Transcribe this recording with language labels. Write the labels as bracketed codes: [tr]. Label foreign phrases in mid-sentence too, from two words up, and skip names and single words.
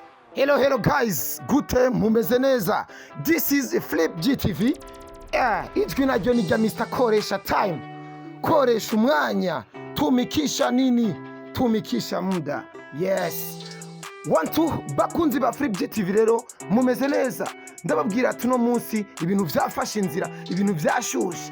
[en] Hello guys, [rn] gute mumeze neza. [en] This is Flip GTV. [rn] Ijwi naryo ni rya Mr. Koresha Time. Koresha umwanya, [sw] tumikisha nini? Tumikisha muda. Yes. [rn] Bakunzi ba Flip GTV rero mumeze neza. Ndababwira tuno munsi ibintu byafashe inzira, ibintu byashushe.